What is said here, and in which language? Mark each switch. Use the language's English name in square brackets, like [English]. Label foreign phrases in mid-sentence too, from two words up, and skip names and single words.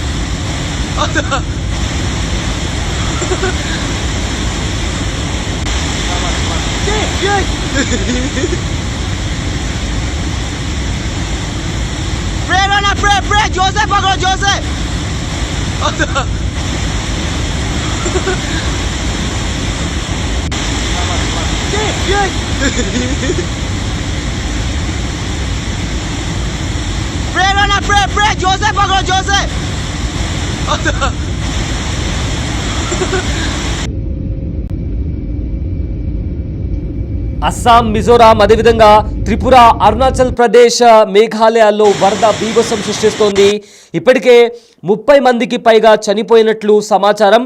[Hindi] Pray, Joseph, पकड़ो Joseph. Pray, Joseph, पकड़ो Joseph. [Telugu] అస్సాం, మిజోరాం అదేవిధంగా త్రిపుర, అరుణాచల్ ప్రదేశ్, మేఘాలయాల్లో వరద బీభత్సం సృష్టిస్తోంది. ఇప్పటికే 30 మందికి పైగా చనిపోయినట్లు సమాచారం.